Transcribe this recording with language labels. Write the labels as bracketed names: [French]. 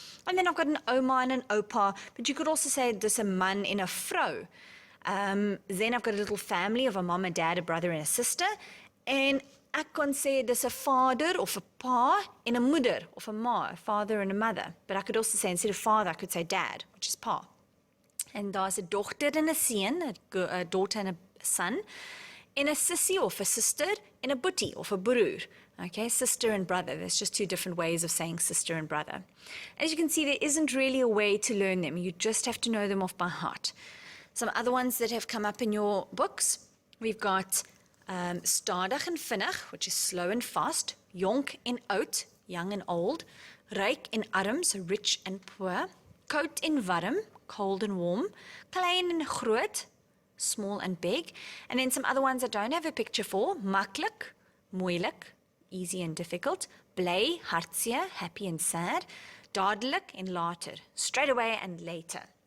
[English] And then I've got an oma and an opa, but you could also say [Afrikaans] dis 'n man en 'n vrou. [English] Then I've got a little family of a mom, a dad, a brother and a sister. [Afrikaans] En ek kon sê dis 'n vader of 'n pa en 'n moeder of 'n ma, [English] a father and a mother. But I could also say, instead of father, I could say dad, which is pa. [Afrikaans] En daar's 'n dogter en 'n seun, 'n [English] daughter and a son, [Afrikaans] en 'n sussie of 'n sister, en 'n boetie of 'n broer. [English] Okay, sister and brother. There's just two different ways of saying sister and brother. As you can see, there isn't really a way to learn them. You just have to know them off by heart. Some other ones that have come up in your books, we've got stadig en vinnig, which is slow and fast, jonk en oud, young and old, ryk en arm, so rich and poor, koud en warm, cold and warm, klein en groot, small and big, and then some other ones I don't have a picture for, maklik, moeilik, easy and difficult, bly, hartseer, happy and sad, dadelik en later, straight away and later.